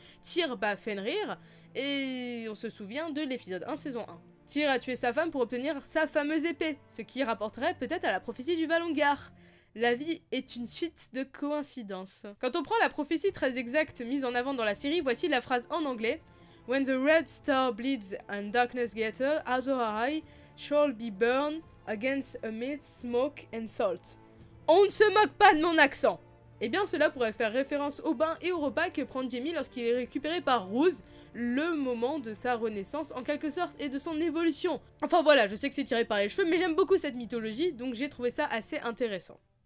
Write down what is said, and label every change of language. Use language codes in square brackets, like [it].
[fr] Tyr bat Fenrir, et on se souvient de l'épisode 1 saison 1. Tyr a tué sa femme pour obtenir sa fameuse épée, ce qui rapporterait peut-être à la prophétie du Valonqar. La vie est une suite de coïncidences. Quand on prend la prophétie très exacte mise en avant dans la série, voici la phrase en anglais. [en] When the red star bleeds and darkness gathers, Azor Ahai shall be burned against amid smoke and salt. [fr] On ne se moque pas de mon accent! Eh bien cela pourrait faire référence au bain et au repas que prend Jaime lorsqu'il est récupéré par Roose, le moment de sa renaissance en quelque sorte et de son évolution. Enfin voilà, je sais que c'est tiré par les cheveux, mais j'aime beaucoup cette mythologie, donc j'ai trouvé ça assez intéressant.